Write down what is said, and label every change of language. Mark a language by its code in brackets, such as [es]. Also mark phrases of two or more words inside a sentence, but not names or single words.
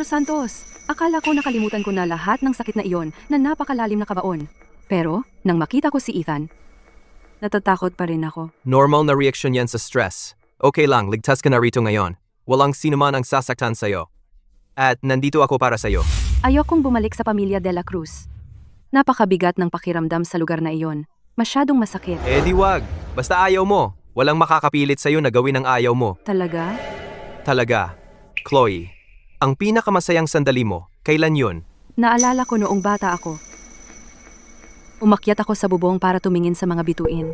[tl] Santos, akala ko nakalimutan ko na lahat ng sakit na iyon na napakalalim na kabaon. Pero, nang makita ko si Ethan, natatakot pa rin ako. Normal na reaksyon yan sa stress. Okay lang, ligtas ka na rito ngayon. Walang sinuman ang sasaktan sa'yo. At nandito ako para sa'yo. Ayokong bumalik sa pamilya de la Cruz. Napakabigat ng pakiramdam sa lugar na iyon. Masyadong masakit. Eh di wag. Basta ayaw mo. Walang makakapilit sa'yo na gawin ang ayaw mo. Talaga? Talaga. Chloe, ang pinakamasayang sandali mo, kailan yun? Naalala ko noong bata ako. Umakyat ako sa bubong para tumingin sa mga bituin.